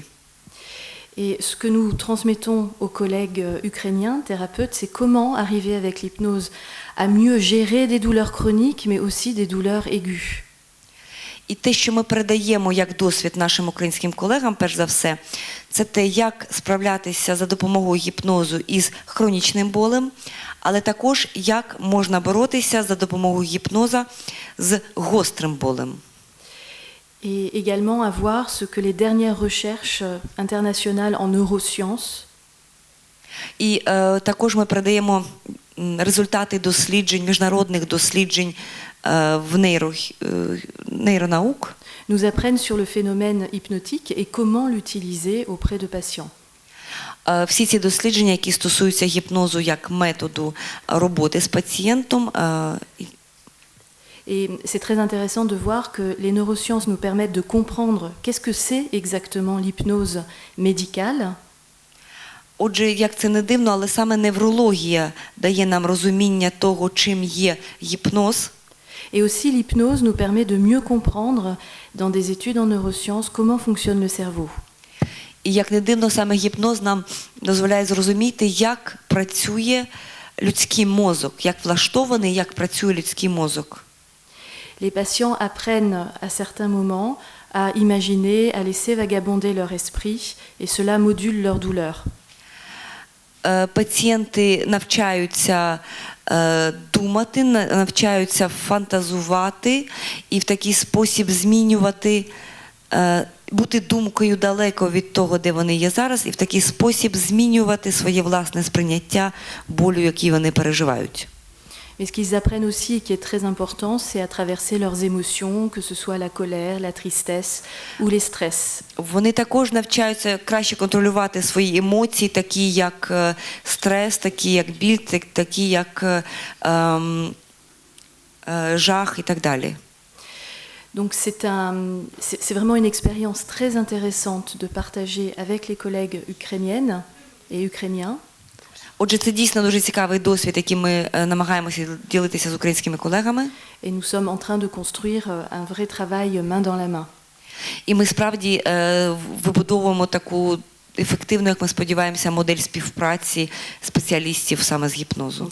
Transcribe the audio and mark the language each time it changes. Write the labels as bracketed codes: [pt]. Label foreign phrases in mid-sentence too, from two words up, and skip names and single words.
[fr] Et ce que nous transmettons aux collègues ukrainiens, thérapeutes, c'est comment arriver avec l'hypnose à mieux gérer des douleurs chroniques, mais aussi des douleurs aiguës. [uk] І те, що ми передаємо як досвід нашим українським колегам, перш за все, це те, як справлятися за допомогою гіпнозу із хронічним болем, але також як можна боротися за допомогою гіпноза з гострим болем. [fr] Et également à voir ce que les dernières recherches internationales en neurosciences [uk] І також ми передаємо результати досліджень, міжнародних досліджень в нейронаук. [fr] nous apprennent sur le phénomène hypnotique et comment l'utiliser auprès de patients. [uk] Всі ці дослідження, які стосуються гіпнозу як методу роботи з пацієнтом. [fr] Et c'est très intéressant de voir que les neurosciences nous permettent de comprendre qu'est-ce que c'est exactement l'hypnose médicale. [uk] Отже, як це не дивно, але саме неврологія дає нам розуміння того, чим є гіпноз. [fr] Et aussi l'hypnose nous permet de mieux comprendre dans des études en neurosciences comment fonctionne le cerveau. [uk] І як не дивно, саме гіпноз нам дозволяє зрозуміти, як працює людський мозок, як влаштований, як працює людський мозок. [fr] Les patients apprennent à certains moments à imaginer, à laisser vagabonder leur esprit et cela module leur douleur. [uk] Пацієнти навчаються думати, навчаються фантазувати і в такий спосіб змінювати, бути думкою далеко від того, де вони є зараз, і в такий спосіб змінювати своє власне сприйняття болю, який вони переживають. [fr] Mais ce qu'ils apprennent aussi et qui est très important, c'est à traverser leurs émotions, que ce soit la colère, la tristesse ou les stress. [uk] Вони також навчаються краще контролювати свої емоції, такі як стрес, такі як біль, такі як жах і так далі. [fr] Donc c'est vraiment une expérience très intéressante de partager avec les collègues ukrainiennes et ukrainiens. [uk] Отже, це дійсно дуже цікавий досвід, який ми намагаємося ділитися з українськими колегами. [fr] Et nous sommes en train de construire un vrai travail main dans la main. [uk] І ми справді вибудовуємо таку ефективну, як ми сподіваємося, модель співпраці спеціалістів саме з гіпнозу.